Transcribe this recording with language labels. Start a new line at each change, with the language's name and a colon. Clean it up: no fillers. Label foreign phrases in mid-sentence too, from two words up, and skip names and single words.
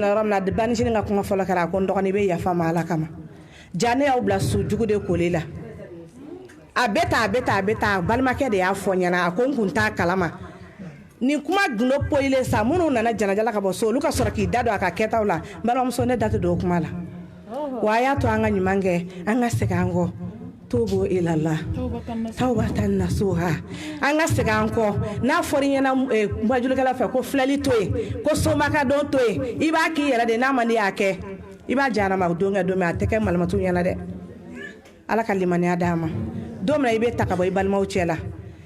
Bambara: yɔrɔ min na banicinin ka kuma fɔlɔ kɛra a ko n dɔgɔnin bɛ yafa ma Ala kama ja ne y'aw bila su jugu de koli la a bɛ taa balimakɛ de y'a fɔ ɲɛna a ko n kun t'a kalama nin kuma gundo poyilen sa minnu nana janajala ka bɔ so olu ka sɔrɔ k'i da don a ka kɛtaw la balimamuso ne da tɛ don o kuma la wa a y'a to an ka ɲuman kɛ an ka segin an kɔ
Arabic: توبوا إلى الله توبة نصوحا
Bambara: an ka segin an kɔ n'a fɔra i ɲɛna bajulikɛla fɛ ko filɛli to yen ko somaka don to yen i b'a k'i yɛrɛ de n'a man di y'a kɛ i b'a jahanama don kɛ don min a tɛ kɛ malimatu ɲɛna dɛ Ala ka limaniya d'a ma don min na i bɛ ta ka bɔ i balimaw cɛ la